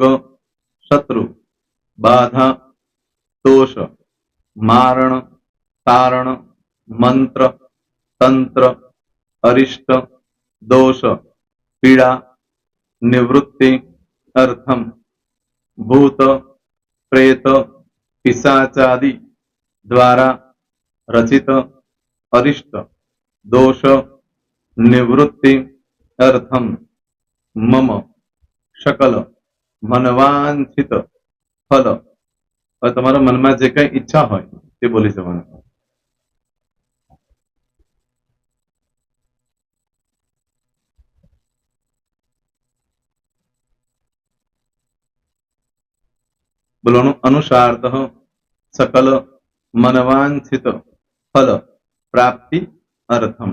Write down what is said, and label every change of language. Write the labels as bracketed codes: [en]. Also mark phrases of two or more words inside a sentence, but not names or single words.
[sa] शत्रु बाधा दोष मारण तारण मंत्र तंत्र अरिष्ट दोष पीड़ा निवृत्ति अर्थम भूत प्रेत पिशाचादि द्वारा रचित अरिष्ट दोष निवृत्ति अर्थम मम सकल मनवांछित फल [gu] હવે તમારા મનમાં જે કઈ ઈચ્છા હોય તે બોલી જવાનું. [sa] બોલવાનું અનુસાર્થ સકલ મનવાંછિત ફલ પ્રાપ્તિ અર્થમ.